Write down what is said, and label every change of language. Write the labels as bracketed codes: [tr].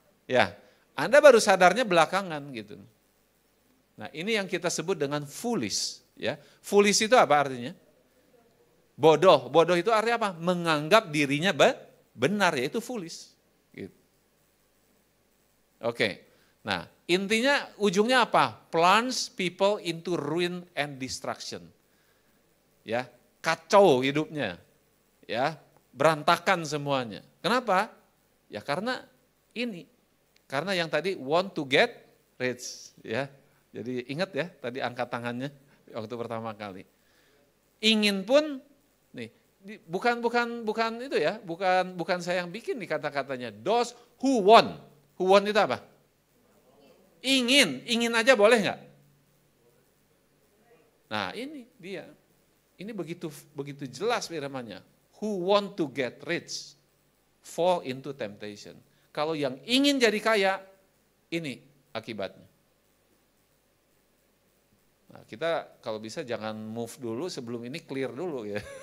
[id] Ya, Anda baru sadarnya belakangan gitu. Nah, ini yang kita sebut dengan foolish, ya. Foolish itu apa artinya? Bodoh. Bodoh itu artinya apa? Menganggap dirinya benar, yaitu foolish. Gitu. Oke. Nah, intinya ujungnya apa? [en] Plunge people into ruin and destruction. [id] Ya, kacau hidupnya. Ya, berantakan semuanya. Kenapa? Ya karena ini. Karena yang tadi [en] want to get rich, [id] ya. Jadi ingat ya, tadi angkat tangannya waktu pertama kali. Ingin pun nih, bukan itu ya, bukan saya yang bikin nih kata-katanya. [en] Those who want. Who want [id] itu apa? Ingin aja boleh nggak? Nah ini dia, ini begitu jelas firman-Nya. [en] Who want to get rich, fall into temptation. [id] Kalau yang ingin jadi kaya, ini akibatnya. Nah kita kalau bisa jangan move dulu sebelum ini clear dulu ya.